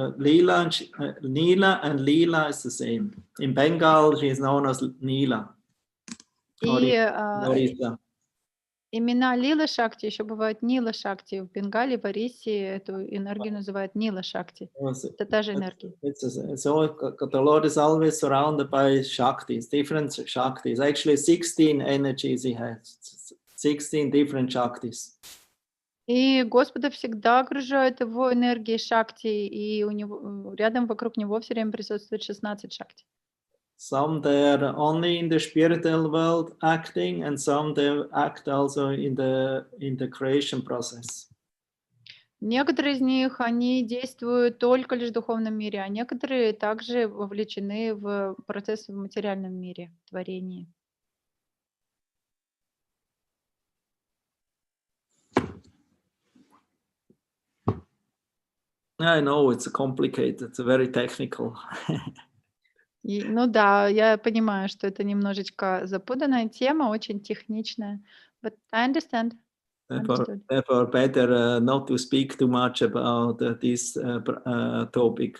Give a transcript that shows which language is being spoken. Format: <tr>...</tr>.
<en>Lila and Leela is the same. In Bengal, she is known as Nila.</en> <ru>И</ru> <en>Lorisa.</en> <ru>имена Лила-шакти еще бывают Нила-шакти. В Бенгале, в Ориссии эту энергию называют Нила-шакти. Это та же энергия.</ru> <en>So the Lord is always surrounded by Shaktis, different Shaktis. Actually, 16 energies he has, 16 different Shaktis.</en> <ru>И Господа всегда окружают его энергии шакти, и у него рядом вокруг него все время присутствует 16 шакти.</ru> <en>Some they are only in the spiritual world acting, and some they act also in the creation process.</en> <ru>Некоторые из них, они действуют только лишь в духовном мире, а некоторые также вовлечены в процесс в материальном мире, в творении.</ru> <en>I know it's complicated, it's very technical.</en> <ru>Ну да, я понимаю, что это немножечко запутанная тема, очень техничная.</ru> <en>But I understand. Therefore, better not to speak too much about this topic.</en>